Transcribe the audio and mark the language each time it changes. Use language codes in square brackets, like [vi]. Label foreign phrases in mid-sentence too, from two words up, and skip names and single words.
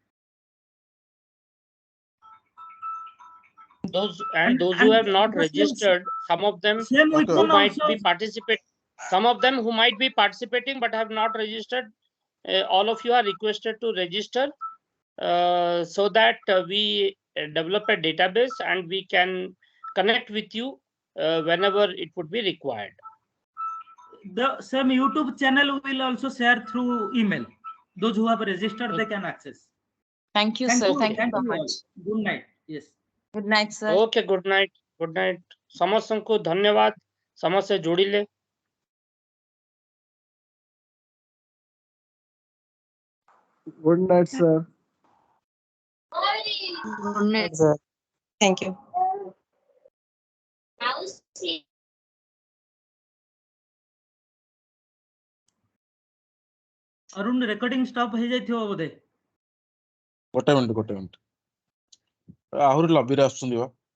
[en] Those who have not registered, some of them who might be participating but have not registered, all of you are requested to register so that we develop a database and we can connect with you whenever it would be required. The same YouTube channel will also share through email. Those who have registered, they can access. Thank you, sir. Thank you so all. much. Good night. Yes. Good night, sir. Okay, good night. Good night. [or] ସମସ୍ତଙ୍କୁ ଧନ୍ୟବାଦ। ସମସ୍ତେ ଯୋଡ଼ିଲେ। [en] Good night, sir. Good night, sir. Thank you. [or] अरुण [en] recording stop [or] ହୋ ଯାଇଥିବ ବୋଧେ। ଗୋଟେ ମିନିଟ୍ ଆହୁରି ଲବି ରେ ଆଛନ୍ତି ବା।